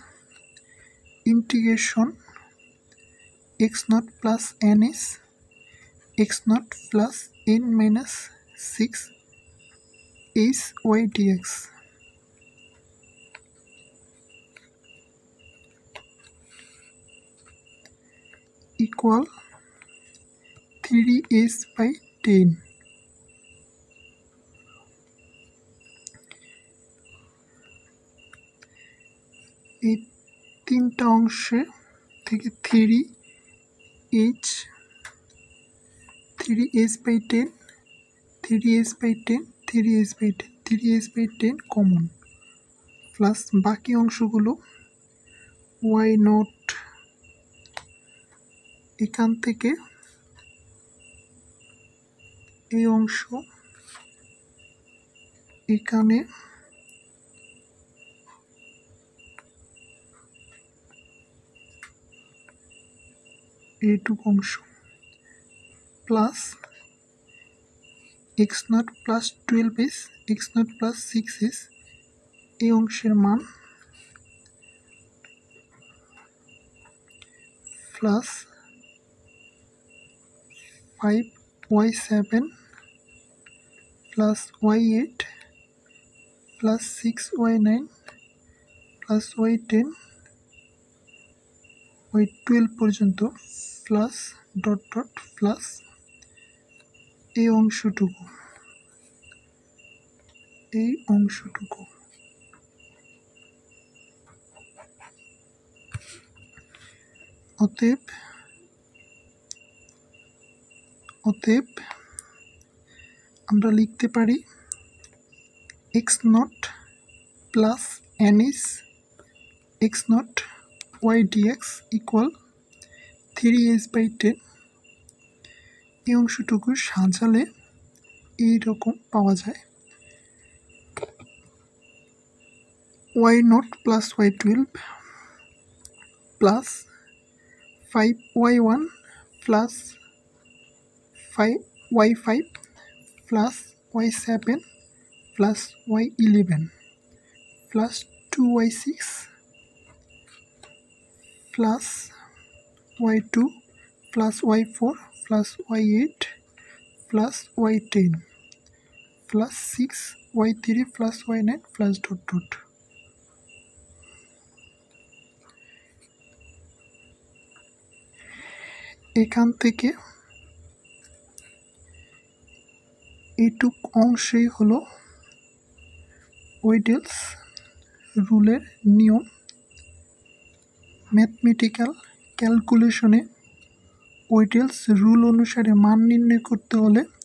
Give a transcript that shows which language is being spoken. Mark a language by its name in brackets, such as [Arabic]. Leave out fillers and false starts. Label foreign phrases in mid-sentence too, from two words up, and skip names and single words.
[English] integration x naught plus n is x naught plus n minus 6 is y dx equal 3s by 10. [Bangla] এই তিনটা অংশে থেকে [English] 3h 3s by 10 3s by 10 3s by 10 3s by 10 [Bangla] কমন প্লাস বাকি অংশগুলো y নট এখান থেকে এই অংশ এখানে এইটুকু অংশ প্লাস [English] x naught plus 12 is x naught plus 6 is [Bangla] এই অংশের মান [English] প্লাস 5y7 plus y8 plus 6y9 plus y10 [Bangla] y12 পর্যন্ত [English] plus dot dot plus [Bangla] এই অংশটুকু অতএব আমরা লিখতে পারি [English] x naught plus n is x naught y dx equal 3s by 10. [Bangla] এই অংশটুকু সাজালে এইরকম পাওয়া যায় [English] y naught plus y12 plus 5y1 প্লাস 5y5 plus y7 plus y11 plus 2y6 plus y2 plus y4 plus y8 plus y10 plus 6y3 plus y9 plus dot dot. [Bangla] এখান থেকে এইটুক অংশেই হলো ওয়েডেলস রুলের নিয়ম [English] mathematical calculatione [Bangla] ওয়েডেলস রুল অনুসারে মান নির্ণয় করতে হলে